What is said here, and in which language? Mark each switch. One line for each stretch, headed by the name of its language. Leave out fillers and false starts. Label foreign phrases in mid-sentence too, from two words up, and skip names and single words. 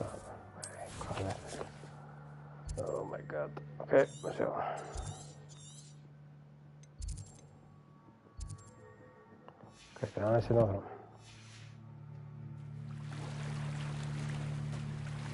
Icelandic: Hvað er þetta?
English: Oh my god.
Icelandic: Ok, maður sjá. Hvað er aðeins hérna áfram?